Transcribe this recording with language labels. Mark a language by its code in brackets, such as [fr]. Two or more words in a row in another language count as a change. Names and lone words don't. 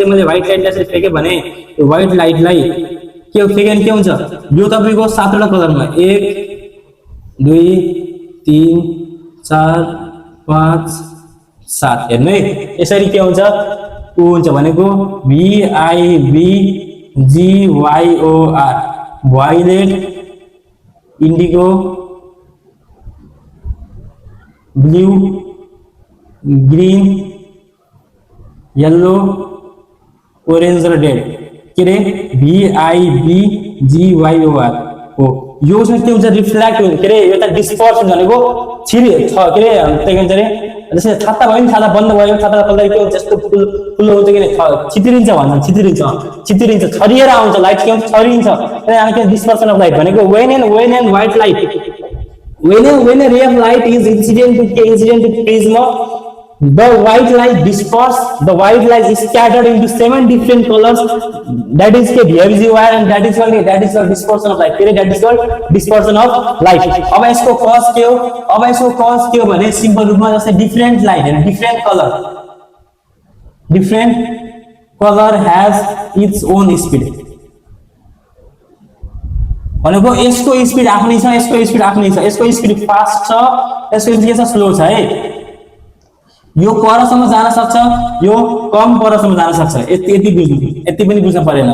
[ne] मैले व्हाइट लाइटलाई यसरी फेके भने त्यो व्हाइट लाइटलाई के फेके भने के हुन्छ, यो तपाईको 7 वटा कलरमा 1 2 3 4 5 7 हेर्नु है, यसरी के हुन्छ उ हुन्छ भनेको VIBGYOR [en] violet, indigo, blue, green, yellow, orange [ne] र रेड के रे VIBGYOR हो। यो चाहिँ के हुन्छ, रिफ्लेक्ट हुन्छ के रे, यो त डिस्पर्स हुन्छ भनेको छिरि छ के रे, त्यही भन्छ रे जस्तै छाता भयो नि, छाता बन्द भयो, छाता खोल्दा के हुन्छ, यस्तो फुल हुन्छ कि छितिरिन्छ भन्छ, छितिरिन्छ छरिएर आउँछ लाइट, के हुन्छ छरिन्छ। त्यही के [en] dispersion of light भनेको when and white light when a ray of light is incident to prism, the white light disperse, the white light is scattered into 7 different colors, that is के VIBGYOR and that is called dispersion of light, that is called dispersion of light। [ne] अब यसको कज के हो, भने सिम्पल रूपमा जस्तै [en] different light [ne] हैन, [en] different color has its own speed [ne] भनेको यसको स्पीड आफ्नै छ, यसको स्पीड आफ्नै छ। यसको स्पीड फास्ट छ, यसको स्पीड के छ स्लो छ है। यो परसम्म जान सक्छ, यो कम परसम्म जान सक्छ। यति पनि बुझ्न परेन।